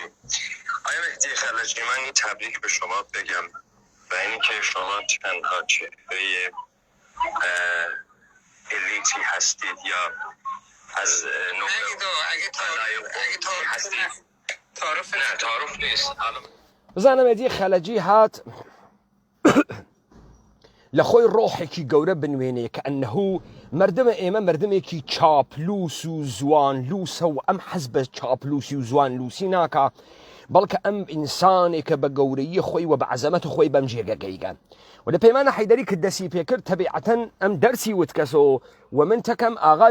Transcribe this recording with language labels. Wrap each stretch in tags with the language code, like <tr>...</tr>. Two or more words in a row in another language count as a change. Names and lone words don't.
<fa>آقای مهدی خلجی من این تبریک به شما بگم و اینی که شما تنها چهره الیتی هستید یا از تعارف نیست.</fa> <ckb>بزانم مهدی خەلەجی هات لە خۆی ڕۆحێکی گەورە بنوێنێ کە ئەنەهوو مردمە ئێمە مردمێکی چاپلوس و زوانلووسە و ئەم حەز بە چاپلوسی و زوانلووسی ناکە بەڵکە ئەم ئینسانێکە بە گەورەیی خۆی و بە عەزەمەت خۆی بەم جێگەگەیگەن و لە پەیمانە حەیدەری کە دەسی پێکرد تەبیعەتەن ئەم دەرسی وتکەسەوە و من تەکەم ئاغا</ckb>